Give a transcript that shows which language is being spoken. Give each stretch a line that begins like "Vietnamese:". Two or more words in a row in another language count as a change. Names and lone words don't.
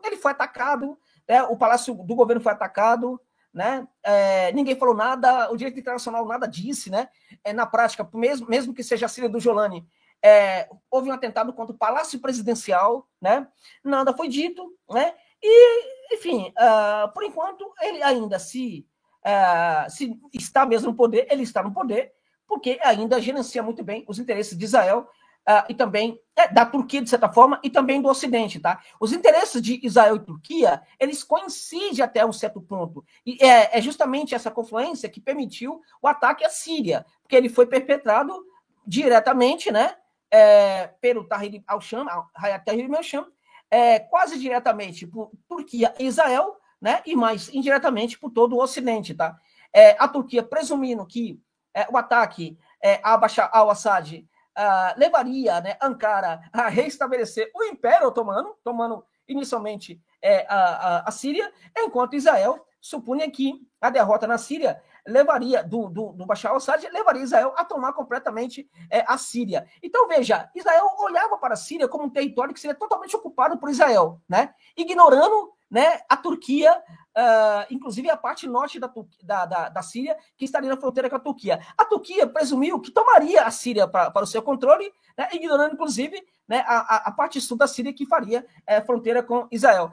Portuguese: Ele foi atacado, né, o Palácio do Governo foi atacado, né, ninguém falou nada, o direito internacional nada disse, né, na prática, mesmo que seja a Síria do Jolani, houve um atentado contra o Palácio Presidencial, né, nada foi dito, né, e, enfim, por enquanto, ele ainda se está mesmo no poder, ele está no poder, porque ainda gerencia muito bem os interesses de Israel e também da Turquia, de certa forma, e também do Ocidente, tá? Os interesses de Israel e Turquia, eles coincidem até um certo ponto. E é justamente essa confluência que permitiu o ataque à Síria, porque ele foi perpetrado diretamente, né, pelo Tahrir al-Sham, Hayat Tahrir al-Sham, quase diretamente por Turquia e Israel, né, e mais indiretamente por todo o Ocidente, tá? A Turquia presumindo que o ataque a Bashar al-Assad levaria, né, Ankara a reestabelecer o Império Otomano, tomando inicialmente a Síria, enquanto Israel supunha que a derrota na Síria levaria do Bashar al-Assad, levaria Israel a tomar completamente a Síria. Então, veja, Israel olhava para a Síria como um território que seria totalmente ocupado por Israel, né, ignorando, né, a Turquia, inclusive a parte norte da Síria, que estaria na fronteira com a Turquia. A Turquia presumiu que tomaria a Síria para o seu controle, né, ignorando, inclusive, né, a parte sul da Síria, que faria fronteira com Israel.